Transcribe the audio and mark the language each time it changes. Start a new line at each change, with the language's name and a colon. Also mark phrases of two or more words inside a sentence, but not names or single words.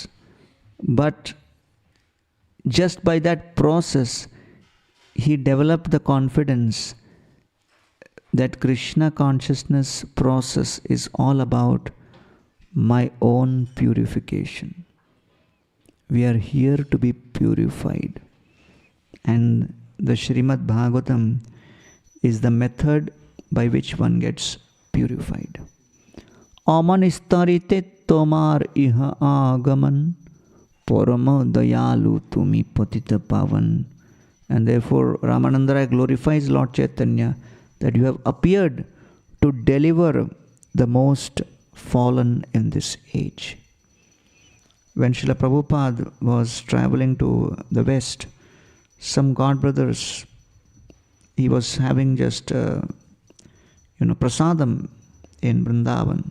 English: But just by that process, he developed the confidence that Krishna consciousness process is all about my own purification. We are here to be purified. And the Srimad-Bhagavatam is the method by which one gets purified.
Bangla: আমানিস্তারিতে তোমার ইহা আগমন পরম দয়ালু তুমি পতিত পাবন.
English: And therefore Ramananda Rai glorifies Lord Chaitanya that you have appeared to deliver the most fallen in this age. When Srila Prabhupada was traveling to the West, some God brothers, he was having just prasadam in Vrindavan.